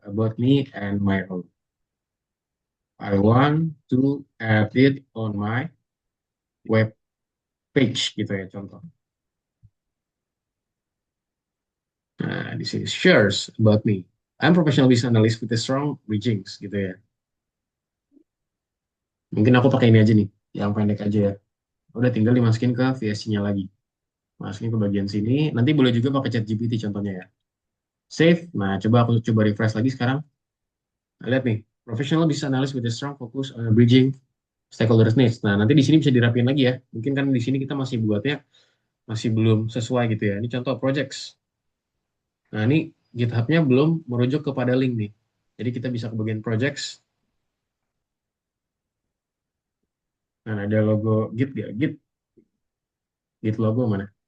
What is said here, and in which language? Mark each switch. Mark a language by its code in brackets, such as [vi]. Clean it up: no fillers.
[en] About me and my role. I want to add it on my [id] web page gitu ya contoh. Nah, di sini [en] shares about me. I'm professional business analyst with a strong reachings [id] gitu ya. Mungkin aku pakai ini aja nih, yang pendek aja ya. Udah tinggal dimasukin ke VSC-nya lagi. Masukin ke bagian sini. Nanti boleh juga pakai ChatGPT contohnya ya. Save. Nah, coba aku coba refresh lagi sekarang. Nah, lihat nih, [en] professional business analyst with a strong focus on bridging stakeholders needs. [id] Nah, nanti di sini bisa dirapiin lagi ya. Mungkin kan di sini kita masih buatnya masih belum sesuai gitu ya. Ini contoh projects. Nah, ini GitHub-nya belum merujuk kepada link nih. Jadi kita bisa ke bagian projects. Nah, ada logo Git gak? Git logo mana?